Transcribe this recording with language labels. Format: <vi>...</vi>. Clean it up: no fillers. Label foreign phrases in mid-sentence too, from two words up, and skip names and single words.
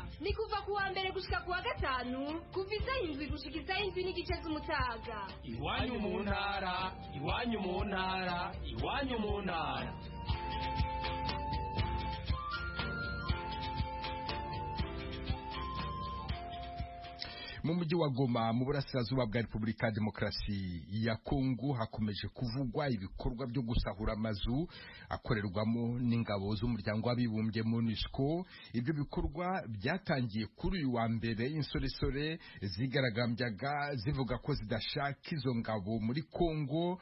<rn>Ni kuva ku wa mbere gushika ku wa gatanu kuva 7 gushika 7:30 z'umutaga. Iwanyu mu ntara, iwanyu mu ntara, iwanyu mu ntara.</rn> <rw>Mu mujyi wa Goma mu burasirazuba bwa Repubulika ya Demokarasi ya Kongo hakomeje kuvugwa ibikorwa byo gusahura amazu akorerwamo n'ingabo z'umuryango w'abibumbye MONUSCO. Ibyo bikorwa byatangiye kuri uyu wa mbere. Insoresore zigaragambyaga zivuga ko zidashaka izo ngabo muri Kongo.</rw>